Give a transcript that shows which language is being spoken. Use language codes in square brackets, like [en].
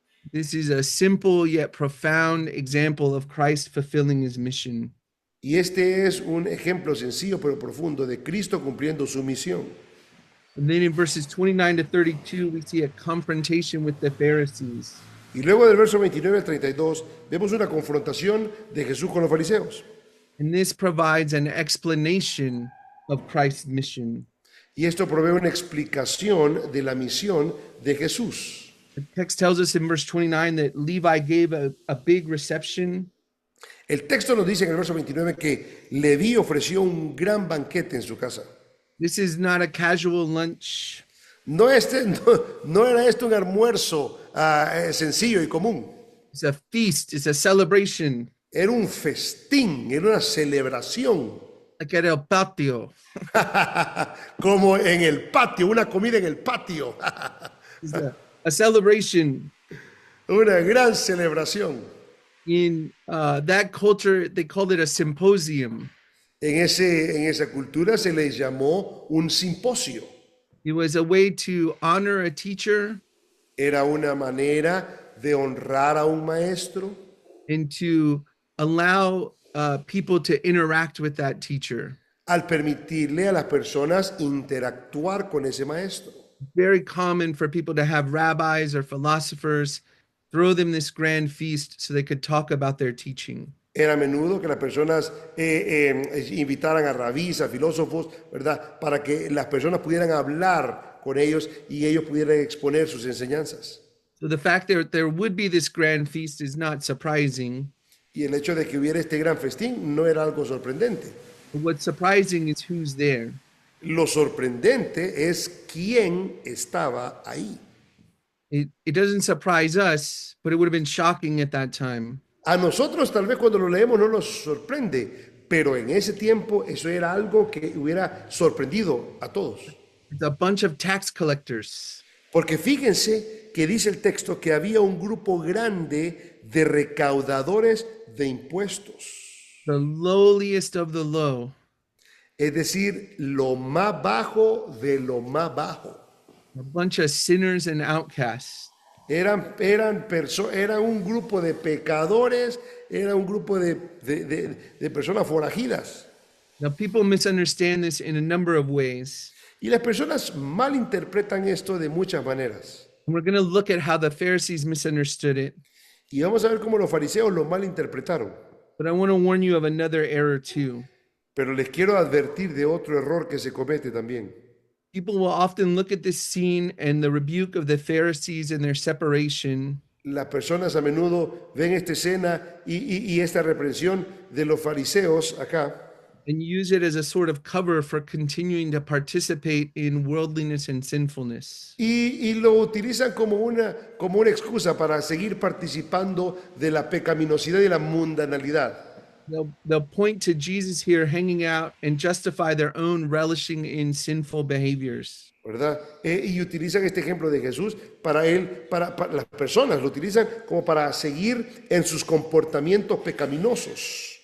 [en] This is a simple yet profound example of Christ fulfilling his mission. [es] Y este es un ejemplo sencillo pero profundo de Cristo cumpliendo su misión. [en] And then in verses 29 to 32, we see a confrontation with the Pharisees. [es] Y luego del verso 29 al 32 vemos una confrontación de Jesús con los fariseos. [en] And this provides an explanation of Christ's mission. [es] Y esto provee una explicación de la misión de Jesús. [en] The text tells us in verse 29 that Levi gave a big reception. [es] El texto nos dice en el verso 29 que Leví ofreció un gran banquete en su casa. [en] This is not a casual lunch. [es] No era esto un almuerzo sencillo y común. [en] It's a feast, it's a celebration, [es] Era un festín, era una celebración. [en] like at El Patio. [es] Como en el patio, una comida en el patio. [en] It's a celebration. [es] Una gran celebración. [en] In that culture, they called it a symposium. [es] En esa cultura se le llamó un simposio. [en] It was a way to honor a teacher [es] Era una manera de honrar a un maestro [en] and to allow people to interact with that teacher. [es] al permitirle a las personas interactuar con ese maestro. [en] Very common for people to have rabbis or philosophers throw them this grand feast so they could talk about their teaching. [es] Era a menudo que las personas invitaran a rabís, a filósofos, ¿verdad? Para que las personas pudieran hablar con ellos y ellos pudieran exponer sus enseñanzas. [en] So the fact that there would be this grand feast is not surprising. [es] Y el hecho de que hubiera este gran festín no era algo sorprendente. [en] But what's surprising is who's there. [es] Lo sorprendente es quién estaba ahí. [en] It doesn't surprise us, but it would have been shocking at that time. [es] A nosotros tal vez cuando lo leemos no nos sorprende, pero en ese tiempo eso era algo que hubiera sorprendido a todos. [en] It's a bunch of tax collectors. [es] Porque fíjense que dice el texto que había un grupo grande de recaudadores de impuestos. [en] The lowliest of the low. [es] Es decir, lo más bajo de lo más bajo. [en] A bunch of sinners and outcasts. [es] Era un grupo de pecadores, era un grupo de personas forajidas. [en] Now, people misunderstand this in a number of ways. [es] Y las personas malinterpretan esto de muchas maneras. [en] And we're going to look at how the Pharisees misunderstood it. [es] Y vamos a ver cómo los fariseos lo malinterpretaron. [en] But I want to warn you of another error too. [es] Pero les quiero advertir de otro error que se comete también. [en] People will often look at this scene and the rebuke of the Pharisees and their separation [es] Las personas a menudo ven esta escena y esta reprensión de los fariseos acá [en] and use it as a sort of cover for continuing to participate in worldliness and sinfulness. [es] y lo utilizan como una excusa para seguir participando de la pecaminosidad y la mundanalidad. [en] They'll point to Jesus here hanging out and justify their own relishing in sinful behaviors. [es] ¿Verdad? Y utilizan este ejemplo de Jesús para las personas, lo utilizan como para seguir en sus comportamientos pecaminosos.